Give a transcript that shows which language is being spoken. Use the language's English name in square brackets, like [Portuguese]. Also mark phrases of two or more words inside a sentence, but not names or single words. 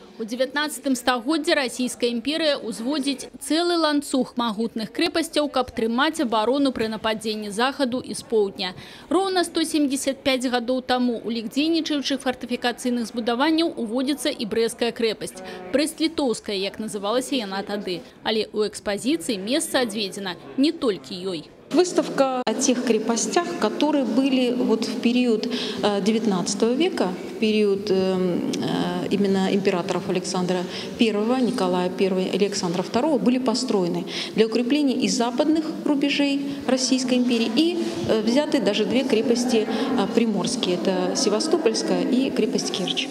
[Belarusian] У 19 стагоддзі [Russian] Российская империя [Belarusian] узводзіць цэлы ланцуг магутных крэпасцяў, каб трымаць абарону пры нападзенні захаду і з поўдня. Роўна 175 гадоў таму у лік дзейнічаючых фартыфікацыйных збудаванняў уводзіцца і Брэсцкая крэпасць. Брэст-Літоўская, як называлася яна тады. Але у экспозиции месца адведзена не толькі ёй. [Russian] Выставка о тех крепостях, которые были вот в период XIX века, в период именно императоров Александра I, Николая I, Александра II, были построены для укрепления и западных рубежей Российской империи, и взяты даже две крепости приморские, это Севастопольская и крепость Керчь.